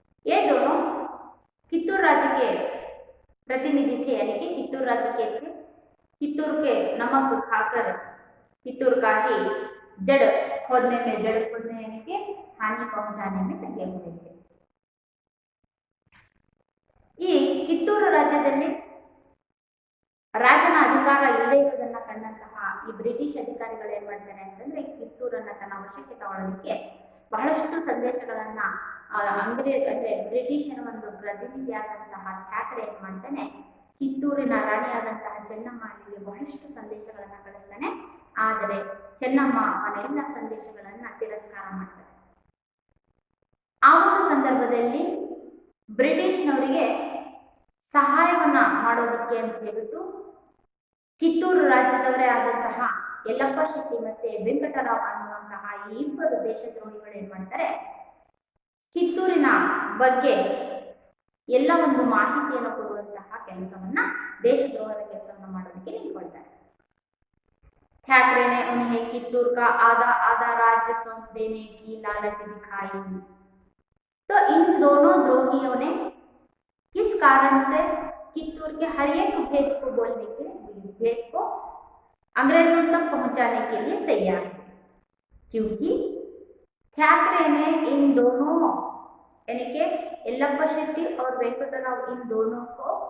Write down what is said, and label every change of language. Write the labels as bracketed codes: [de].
[hi] ये दोनों कित्तूर राज्य के प्रतिनिधि थे, यानी कि कित्तूर राज्य के थे। कित्तूर के नमक खाकर कित्तूर का ही जड़ खोदने यानी कि हानि पहुंचाने में लगे हुए थे। [kn] ಈ ಕಿತ್ತೂರು ರಾಜ್ಯದಲ್ಲಿ ರಾಜನ ಅಧಿಕಾರ ಇಲ್ಲದೆ ಇರುವುದನ್ನು ಕಂಡಂತಹ ಈ ಬ್ರಿಟಿಷ್ ಅಧಿಕಾರಿಗಳು ಏನ್ ಮಾಡ್ತಾರೆ ಅಂತಂದ್ರೆ ಕಿತ್ತೂರನ್ನ ತನ್ನ ವಶಕ್ಕೆ ತಗೊಳ್ಳೋದಕ್ಕೆ ಬಹಳಷ್ಟು ಸಂದೇಶಗಳನ್ನ ಅಂಗ್ರೇಜ್ ಅಂದ್ರೆ ಬ್ರಿಟಿಷರ ಒಂದು ಪ್ರತಿನಿಧಿಯಾದಂತಹ ಥ್ಯಾಕರೆ ಏನ್ ಮಾಡ್ತಾನೆ, ಕಿತ್ತೂರಿನ ರಾಣಿಯಾದಂತಹ ಚೆನ್ನಮ್ಮನಿಗೆ ಬಹಳಷ್ಟು ಸಂದೇಶಗಳನ್ನ ಕಳಿಸ್ತಾನೆ. ಆದರೆ ಚೆನ್ನಮ್ಮ ಅವನೆಲ್ಲ ಸಂದೇಶಗಳನ್ನ ತಿರಸ್ಕಾರ ಮಾಡ್ತಾರೆ. ಆ ಒಂದು ಸಂದರ್ಭದಲ್ಲಿ ಬ್ರಿಟಿಷ್ನವರಿಗೆ ಸಹಾಯವನ್ನ ಮಾಡೋದಕ್ಕೆ ಅಂತ ಹೇಳ್ಬಿಟ್ಟು ಕಿತ್ತೂರು ರಾಜ್ಯದವರೇ ಆದಂತಹ ಯಲ್ಲಪ್ಪ ಶೆಟ್ಟಿ ಮತ್ತೆ ವೆಂಕಟರಾವ್ ಅನ್ನುವಂತಹ ಈ ಇಬ್ಬರು ದೇಶದ್ರೋಹಿಗಳು ಏನ್ ಮಾಡ್ತಾರೆ, ಕಿತ್ತೂರಿನ ಬಗ್ಗೆ ಎಲ್ಲ ಒಂದು ಮಾಹಿತಿಯನ್ನು ಕೊಡುವಂತಹ ಕೆಲಸವನ್ನ, ದೇಶದ್ರೋಹದ ಕೆಲಸವನ್ನ ಮಾಡೋದಕ್ಕೆ ನಿಂತ್ಕೊಳ್ತಾರೆ. [hi] थैकरे ने उन्हें कित्तूर का आधा आधा राज्य सौंप देने की लालच दिखाई। तो इन दोनों द्रोहियों ने किस कारण से कित्तूर के हर एक भेद को बोलने के लिए, भेद को अंग्रेजों तक पहुंचाने के लिए तैयार थे, क्योंकि थैकरे ने इन दोनों यानी के यल्लप्पा शेट्टी और वेंकटराव इन दोनों को